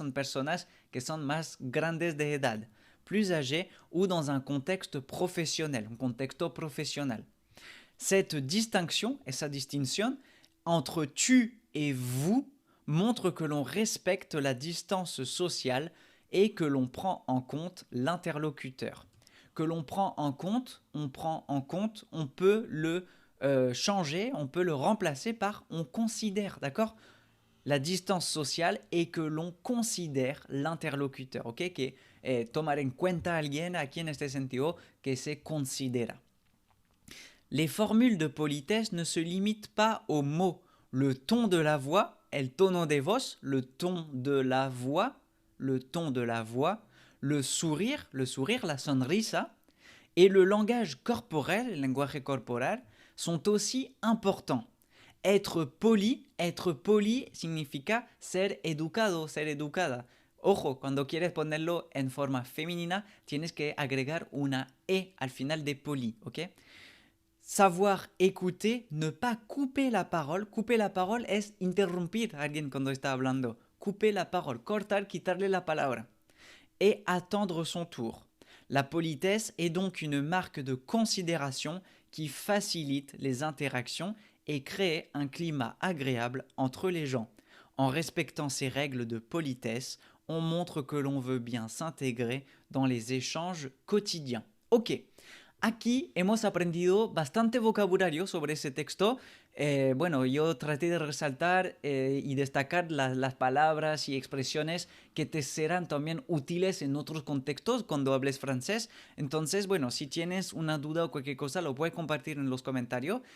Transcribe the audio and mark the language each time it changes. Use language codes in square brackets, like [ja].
[es] Son personas que son más grandes de edad. [fr] Plus âgés ou dans un contexte professionnel, un contexto professionnel. Cette distinction et sa distinction entre tu et vous montre que l'on respecte la distance sociale et que l'on prend en compte l'interlocuteur. Que l'on prend en compte, on peut le changer, on peut le remplacer par on considère, d'accord? La distance sociale et que l'on considère l'interlocuteur, ¿ok? [es] Que tomar en cuenta a alguien aquí en este sentido que se considera. [fr] Les formules de politesse ne se limitent pas aux mots. Le ton de la voix, [es] el tono de voz, [fr] le ton de la voix, le sourire, [es] la sonrisa, [fr] et le langage corporel, [es] el lenguaje corporal, [fr] sont aussi importants. Être poli [es] significa ser educado, ser educada. Ojo, cuando quieres ponerlo en forma femenina, tienes que agregar una E al final de poli, ¿ok? [fr] Savoir écouter, ne pas couper la parole. Couper la parole [es] es interrumpir a alguien cuando está hablando. [fr] Couper la parole, [es] cortar, quitarle la palabra. [fr] Et attendre son tour. La politesse est donc une marque de considération qui facilite les interactions et crée un climat agréable entre les gens. En respectant ces règles de politesse, on montre que l'on veut bien s'intégrer dans les échanges quotidiens. [es] Ok, aquí hemos aprendido bastante vocabulario sobre ese texto. Bueno, yo traté de resaltar y destacar las palabras y expresiones que te serán también útiles en otros contextos cuando hables francés. Entonces, bueno, si tienes una duda o cualquier cosa, lo puedes compartir en los comentarios.